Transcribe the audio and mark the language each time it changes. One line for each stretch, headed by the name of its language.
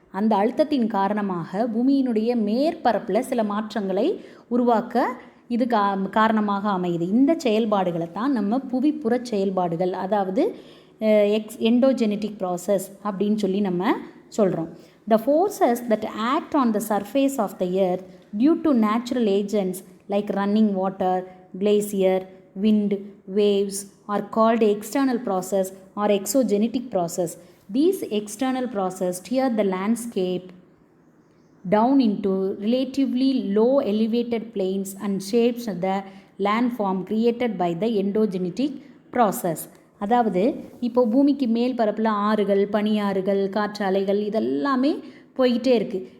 Tamil: அந்த அழுத்தத்தின் காரணமாக பூமியினுடைய மேற்பரப்பில் சில மாற்றங்களை உருவாக்க இது காரணமாக அமையுது. இந்த செயல்பாடுகளை தான் நம்ம புவிப்புற செயல்பாடுகள், அதாவது எண்டோஜெனட்டிக் ப்ராசஸ் அப்படின்னு நம்ம சொல்கிறோம்.
English: The forces that act on the surface of the earth due to natural agents like running water, glacier, wind, waves are called external process or exogenetic process. These external processes steer the landscape down into relatively low elevated plains and shapes the landform created by the endogenetic process.
Tamil: அதாவது இப்போ பூமிக்கு மேல் பரப்பில் ஆறுகள், பனியாறுகள், காற்றாலைகள் இதெல்லாமே போய்கிட்டே இருக்குது.